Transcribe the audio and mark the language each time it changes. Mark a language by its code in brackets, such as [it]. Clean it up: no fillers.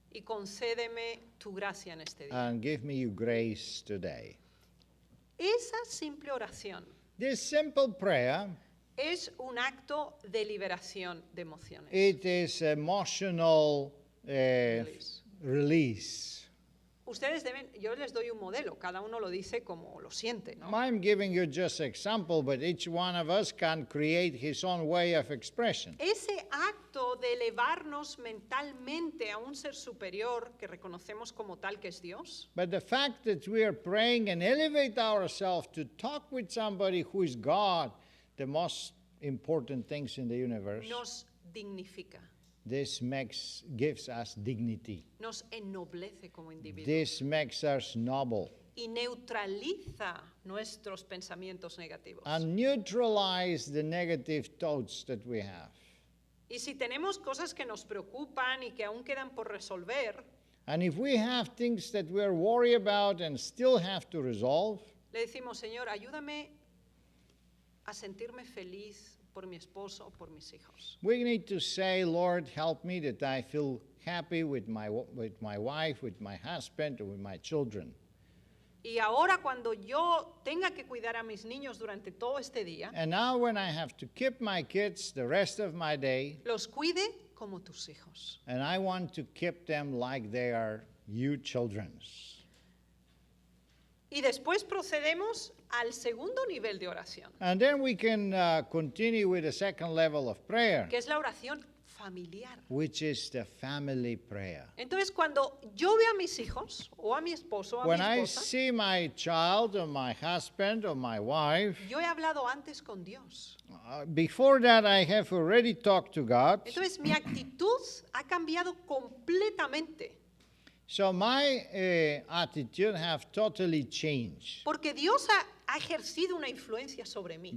[es] y concédeme tu gracia en este día. [en] and give me your grace today. [es] Esa simple oración [en] This simple prayer, [es] es un acto de liberación de emociones. [en] it is emotional Release. release. [es] Ustedes deben, yo les doy un modelo, cada uno lo dice como lo siente, ¿no? [en] I'm giving you just example, but each one of us can create his own way of expression. [es] Ese acto de elevarnos mentalmente a un ser superior que reconocemos como tal que es Dios, [en] But the fact that we are praying and elevate ourselves to talk with somebody who is God, the most important things in the universe, [es] nos dignifica, [en] this gives us dignity. [es] nos ennoblece como individuos [en] This makes us noble [es] y neutraliza nuestros pensamientos negativos. [en] and neutralize the negative thoughts that we have. [es] Y si tenemos cosas que nos preocupan y que aún quedan por resolver, [en] And if we have things that we're worried about and still have to resolve, [es] le decimos, Señor, ayúdame a sentirme feliz por mi esposo o por mis hijos. [en] we need to say, Lord, help me that I feel happy with my wife, with my husband, or with my children. [es] Y ahora cuando yo tenga que cuidar a mis niños durante todo este día, [en] And now when I have to keep my kids the rest of my day, [es] los cuide como tus hijos. [en] and I want to keep them like they are you children. [es] Y después procedemos al segundo nivel de oración, [en] And then we can continue with the second level of prayer, [es] que es la oración familiar. [en] which is the family prayer. [es] Entonces, cuando yo veo a mis hijos, o a mi esposo, o a [en] When [es] mi [en] I [es] esposa, [en] see my child or my husband or my wife, [es] yo he hablado antes con Dios. [en] before that I have already talked to God. [es] Entonces, mi actitud ha cambiado completamente, [en] So my attitude have totally changed [es] porque Dios ha ejercido una influencia sobre mí.